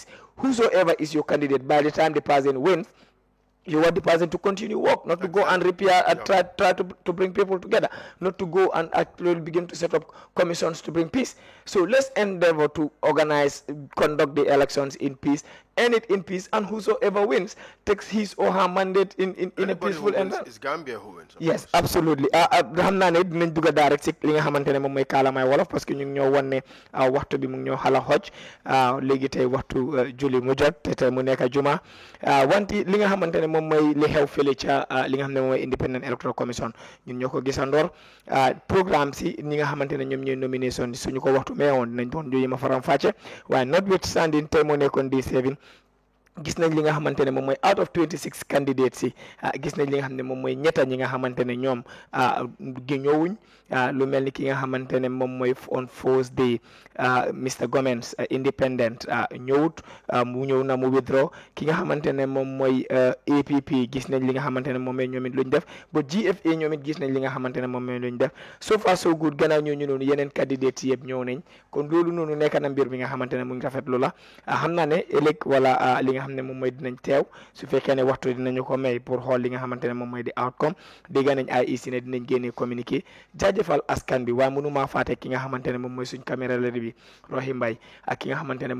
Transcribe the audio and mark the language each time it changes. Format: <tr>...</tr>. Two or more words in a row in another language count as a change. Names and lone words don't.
<en>Whosoever is your candidate, by the time the person wins, you want the person to continue work, not to go and repair and try to bring people together, not to go and actually begin to set up commissions to bring peace. So let's endeavor to conduct the elections in peace, end it in peace, and whosoever wins takes his or her mandate in a peaceful environment. It's Gambia who wins. Yes, absolutely.</en> <wo>xam naa ne dinañ dugg direct ci li nga xamante ne moom mooy kaalamay wolof,</wo> <fr>parce que</fr> <wo>ñu ngi ñoo wan ne waxtu bi mu ngi ñoo xala xoj léegi tey waxtu julli mu jot te mu nekk juma wanti li nga xamante ne moom mooy li xew fële ca li nga xam ne moom mooy</wo> <en>Independent Electoral Commission</en> <wo>ñun ñoo ko gisandoor programme si ñi nga xamante ne ñoom ñooy nomination suñu ko waxtu meewoon dinañ doon jóge ma faram fàcce waaye notwithstanding tey moo nekkoon D7 gis nañ li nga xamante ne moom mooy</wo> <en>out of 26 candidates</en> <wo>yi gis nañ li nga xam ne moom mooy ñetta ñi nga xamante ne ñoom ñëwuñ lu mel ni ki nga xamante ne moom mooy</wo> <en>on Thursday</en> <wo>Mr Gomez independent ñëwut mu ñëw na mu withdraw ki nga xamante ne moom mooy APP gis nañ li nga xamante ne moom mooy ñoom it luñ def ba GFA ñoom it gis nañ li nga xamante ne moom mooy luñ def</wo> <en>so far so good</en> <wo>gannaaw ñooñu noonu yeneen candidates yëpp ñëw nañ kon loolu noonu nekk na mbir bi nga xamante ne mu ngi rafetlu la xam naa ne ëllëg wala li nga xam ne moom mooy dinañ teew su fekkee ne waxtu dinañu ko may pour xool li nga xamante ne moom mooy di outcome dégg nañ IEC ne dinañ génnee communiqué jaajëfal askan bi waaye mënu maa fàtte ki nga xamante ne moom mooy suñ caméra bi Rohi Mbay ak ki nga xamante ne</wo>